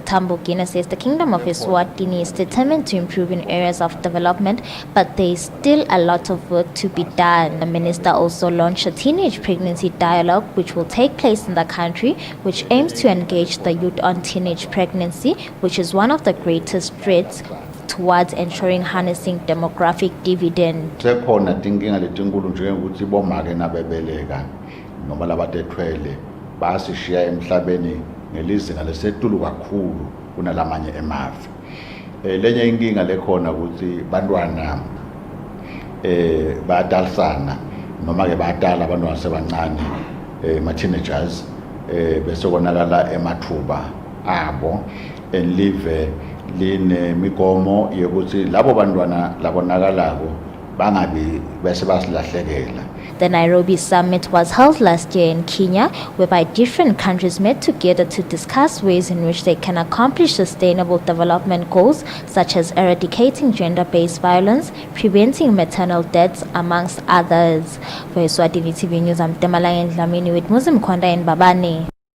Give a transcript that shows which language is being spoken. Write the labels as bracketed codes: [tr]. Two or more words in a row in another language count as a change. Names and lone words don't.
[en] Tambo Gina, says the Kingdom of Eswatini is determined to improve in areas of development, but there is still a lot of work to be done. The Minister also launched a teenage pregnancy dialogue, which will take place in the country, which aims to engage the youth on teenage pregnancy, which is one of the greatest threats towards ensuring harnessing demographic dividend. [ss] Sekhona tinkinga letinkulu njengokuthi bomake nabebeleka noma labathethwele basishiya emhlabeni ngelizinga lesetulu kakhulu kunalamanye emave. Lenye inkinga lekhona ukuthi bantwana bayadalisana noma ke badala abantwana sebancane ma-teenagers bese konakala emathuba abo enlive line migomo yokuthi labo bantwana labonakalako bangabi bese basilahlekela. [en] The Nairobi summit was held last year in Kenya, whereby different countries met together to discuss ways in which they can accomplish sustainable development goals, such as eradicating gender-based violence, preventing maternal deaths, amongst others. For Eswatini TV News, I'm Temalang Dlamini with Muslim Kwanda and Babani.